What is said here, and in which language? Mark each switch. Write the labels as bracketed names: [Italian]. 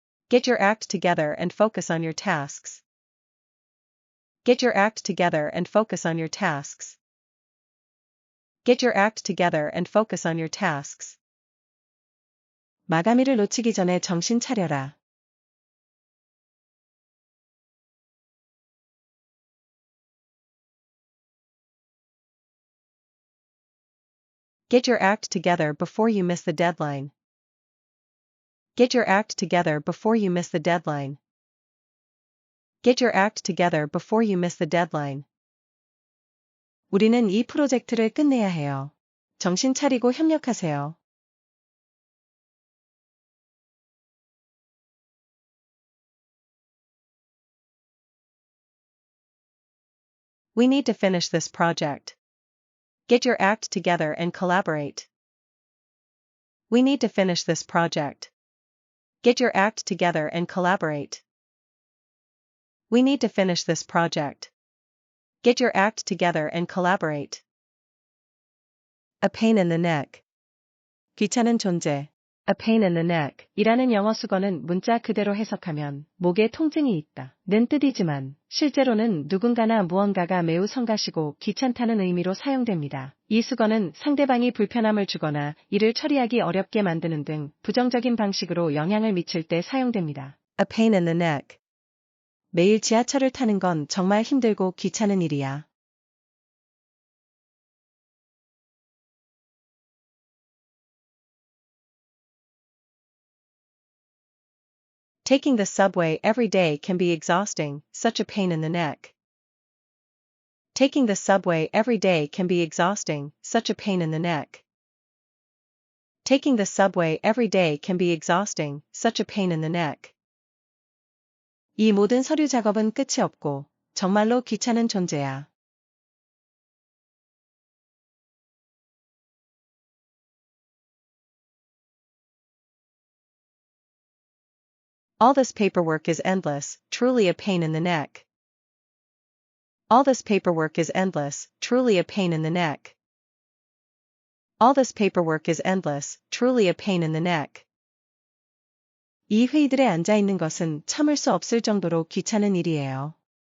[English] Get your act together and focus on your tasks. Get your act together and focus on your tasks. Get your act together and focus on your tasks. [Korean] 마감일을 놓치기 전에 정신 차려라. [English] Get your act together before you miss the deadline. Get your act together before you miss the deadline. Get your act together before you miss the deadline. [Korean] 우리는 이 프로젝트를 끝내야 해요. 정신 차리고 협력하세요. [English] We need to finish this project. Get your act together and collaborate. We need to finish this project. Get your act together and collaborate. We need to finish this project. Get your act together and collaborate. A pain in the neck. [Korean] 귀찮은 존재. [English] A pain in the neck [Korean] 이라는 영어 수거는 문자 그대로 해석하면 목에 통증이 있다 는 뜻이지만 실제로는 누군가나 무언가가 매우 성가시고 귀찮다는 의미로 사용됩니다. 이 수거는 상대방이 불편함을 주거나 일을 처리하기 어렵게 만드는 등 부정적인 방식으로 영향을 미칠 때 사용됩니다. [English] A pain in the neck. [Korean] 매일 지하철을 타는 건 정말 힘들고 귀찮은 일이야. [English] Taking the subway every day can be exhausting, such a pain in the neck. Taking the subway every day can be exhausting, such a pain in the neck. Taking the subway every day can be exhausting, such a pain in the neck. [Korean] 이 모든 서류 작업은 끝이 없고 정말로 귀찮은 존재야. [English] All this paperwork is endless, truly a pain in the neck. All this paperwork is endless, truly a pain in the neck. All this paperwork is endless, truly a pain in the neck. [Korean] 이 회의들에 앉아 있는 것은 참을 수 없을 정도로 귀찮은 일이에요.